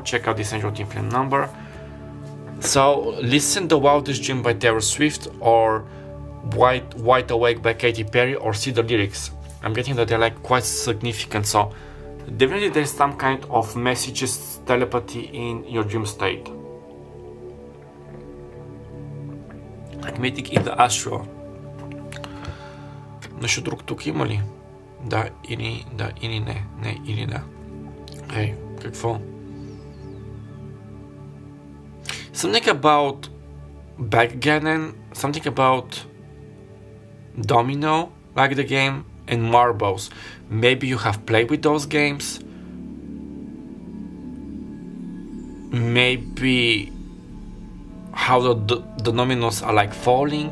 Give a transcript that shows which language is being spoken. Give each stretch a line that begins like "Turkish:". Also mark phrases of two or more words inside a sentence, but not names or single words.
English: Check out this angel team film number. So listen the wildest dream by Taylor Swift, or Wide Awake by Katy Perry, or see the lyrics. I'm getting that they're like quite significant. So definitely there's some kind of messages, telepathy in your dream state. Like meeting in the astral.
Bulgarian: Нещо друг тук има ли? Да или не. Не или да. Hey, какво?
English: Something about backgammon, something about domino, like the game, and marbles. Maybe you have played with those games. Maybe how the dominoes are like falling.